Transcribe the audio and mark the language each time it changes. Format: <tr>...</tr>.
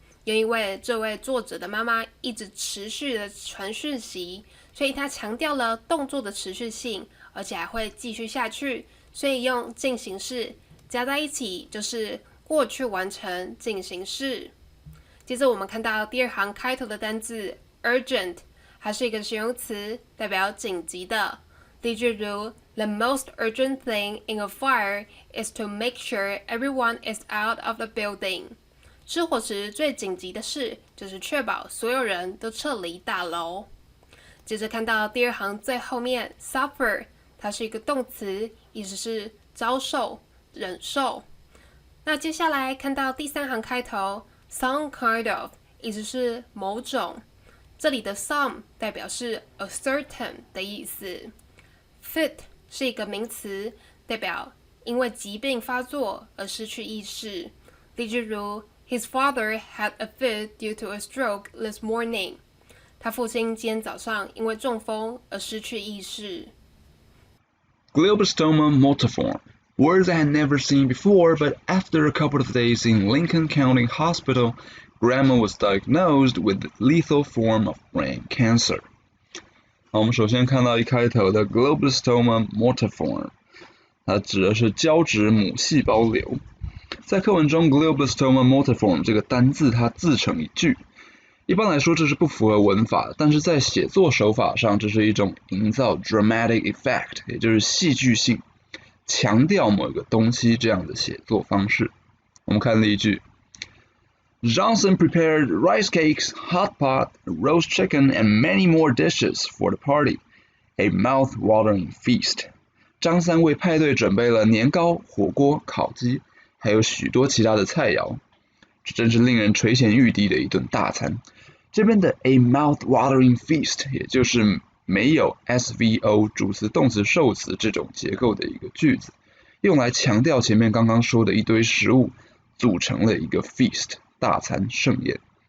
<zh>又因为这位作者的妈妈一直持续的传讯息，所以他强调了动作的持续性，而且还会继续下去，所以用进行式加在一起就是过去完成进行式。接着我们看到第二行开头的单字 urgent， 它是一个形容词，代表紧急的。例句如</zh> <en>The most urgent thing in a fire is to make sure everyone is out of the building。</en> <zh>失火时最紧急的事就是确保所有人都撤离大楼。接着看到第二行最后面 suffer， 它是一个动词，意思是遭受、忍受。那接下来看到第三行开头 some kind of， 意思是某种。这里的 some 代表是 a certain 的意思。 fit 是一个名词，代表因为疾病发作而失去意识。例句如</zh> <en>His father had a fit due to a stroke this morning.</en> <zh>他父亲今天早上因为中风而失去意识。</zh> <en>Glioblastoma multiforme. Words I had never seen before, but after a couple of days in Lincoln County Hospital, Grandma was diagnosed with the lethal form of brain cancer.</en> <zh>好，我们首先看到一开头的 Glioblastoma multiforme， 它指的是胶质母细胞瘤。在课文中 glioblastoma multiforme 这个单字它自成一句，一般来说这是不符合文法的，但是在写作手法上，这是一种营造 dramatic effect， 也就是戏剧性，强调某个东西这样的写作方式。我们看例句</zh> <en>Johnson prepared rice cakes, hot pot, roast chicken, and many more dishes for the party. A mouth-watering feast.</en> <zh>张三为派对准备了年糕、火锅、烤鸡，还有许多其他的菜肴。这真是令人垂涎欲滴的一顿大餐。这边的</zh> <en>a mouth-watering feast，</en> <zh>也就是没有 SVO 主词、动词、受词这种结构的一个句子，用来强调前面刚刚说的一堆食物组成了一个 feast 大餐盛宴。</zh>